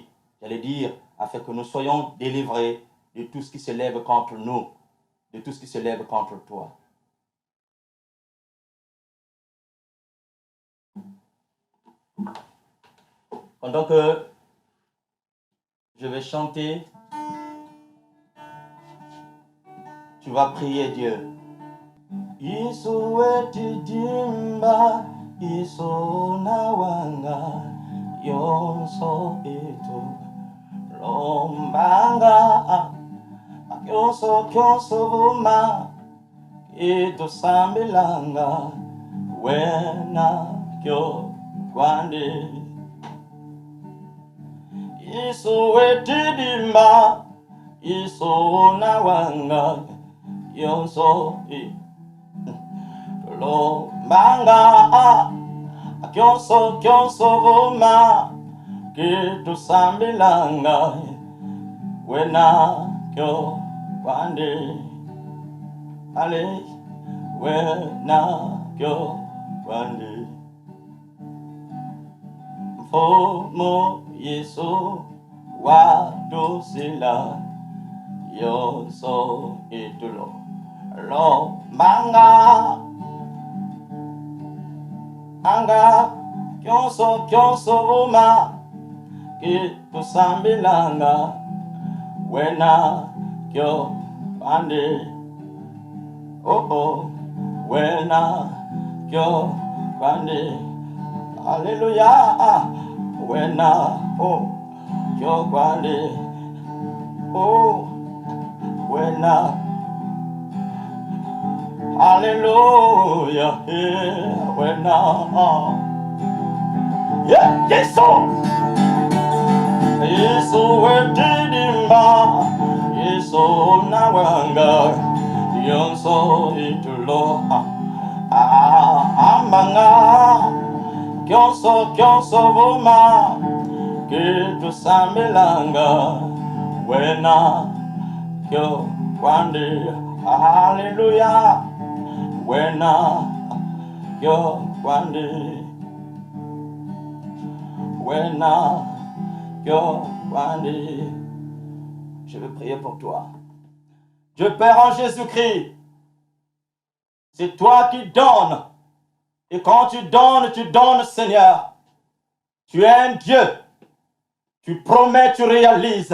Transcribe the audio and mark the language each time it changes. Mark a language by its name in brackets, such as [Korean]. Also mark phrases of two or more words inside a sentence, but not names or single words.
[French] J'allais dire, afin que nous soyons délivrés de tout ce qui se lève contre nous, de tout ce qui se lève contre toi. Pendant que je vais chanter, tu vas prier Dieu. [Kongo] Yesu etidimba, Yesu nawanga, yonso etu lombanga, kyonso vuma, etu sambilanga, wena kyo kwande. Yesu etidimba, Yesu nawanga, yonso etu lombanga, kyonso vuma, kitu sambilanga, wena kyo kwande. Ale, wena kyo kwande. Mfomo Yesu wadosila, yonso itulo lombanga, anga kyonso vuma, kitu sambilanga, wena kyo kwande. Oh, wena kyo kwande. Hallelujah. Wena kyo kwande. Oh, wena. Hallelujah. Wena. Yeah, Yesu. Yesu etidimba, Yesu nawanga, yonso itulo ambanga, kyonso vuma, kitu sambilanga, wena kyo kwande. Hallelujah. Wena kyo kwande. Wena kyo kwande. [French] Je veux prier pour toi. Dieu Père en Jésus-Christ, c'est toi qui donnes. Et quand tu donnes, Seigneur. Tu es un Dieu. Tu promets, tu réalises.